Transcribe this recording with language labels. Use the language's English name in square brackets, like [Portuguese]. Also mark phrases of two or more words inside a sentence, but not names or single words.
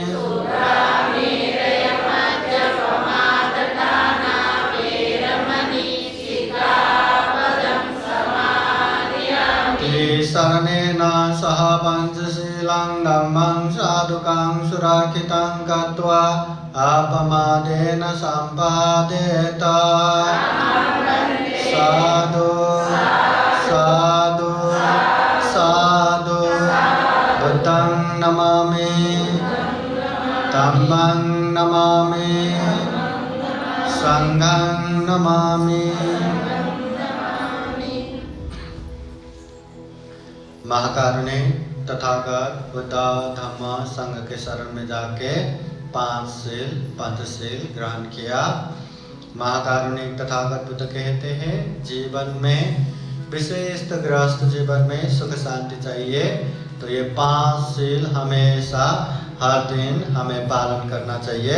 [Pali] शरणेन सह पंचशीलं धम्मं साधुकं सुरक्षितं कृत्वा अपमादेन सम्पादयेत साधु साधु साधु बुद्धं नमामि धम्मं नमामि संघं नमामि। [Hindi] महाकारुणिक तथागत बुद्ध धम्म संघ के शरण में जाके पंचशील ग्रहण किया। महाकारुणिक तथागत बुद्ध कहते हैं जीवन में विशेष गृहस्थ जीवन में सुख शांति चाहिए तो ये 5 शील हमेशा हर दिन हमें पालन करना चाहिए।